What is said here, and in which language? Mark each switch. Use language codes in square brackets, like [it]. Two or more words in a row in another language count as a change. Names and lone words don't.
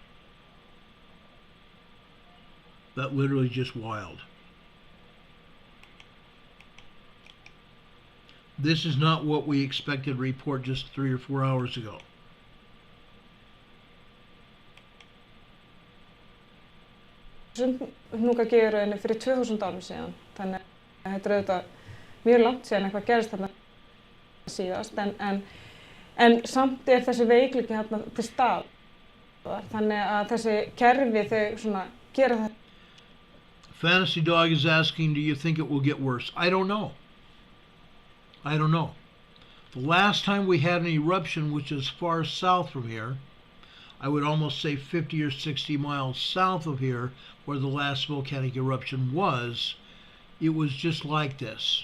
[en] That literally just wild. This is not what we expected to report just 3 or 4 hours ago. [is] Hnúkageirauninni fyrir 2000 árum síðan. Þannig að þetta auðvitað mjög langt síðan eitthvað gerist þarna síðast en samt þessi veikleiki þarna til staðar. Þannig að þessi kerfi þau svona gera þetta. [en] Fantasy Dog is asking, do you think it will get worse? I don't know. I don't know. The last time we had an eruption, which is far south from here, I would almost say 50 or 60 miles south of here, where the last volcanic eruption was, it was just like this.